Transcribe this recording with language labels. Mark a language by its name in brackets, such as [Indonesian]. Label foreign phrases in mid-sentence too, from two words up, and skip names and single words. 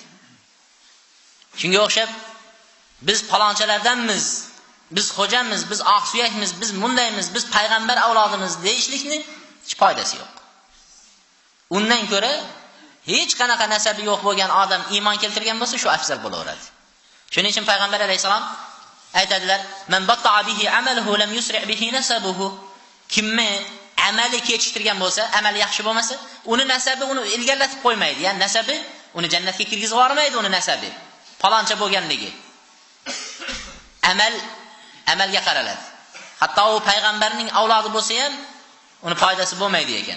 [Uzbek] Shunga o'xshab biz palonchalardanmiz, biz xo'jamiz, biz oqsuyakmiz, biz mundaymiz, biz payg'ambar avlodimiz deyishlikni hech foydasi yo'q. Undan ko'ra hech qanaqa nasabi yo'q bo'lgan odam iymon keltirgan bo'lsa, shu afzal bo'laveradi. Shuning uchun payg'ambar alayhisalom aytadilar: [Arabic] "من بطأ به عمله لم يسرع به نسبه." [Uzbek] Kimni amali kechiktirgan bo'lsa, amali yaxshi bo'lmasa, uni nasabi uni ilgarlatib qo'ymaydi. Ya'ni nasabi uni jannatga kirgizib yubormaydi, uni nasabi. Paloncha bo'lganligi. Amalga qaraladi. Hatto u payg'ambarning avlodi bo'lsa ham uni foydasi bo'lmaydi ekan.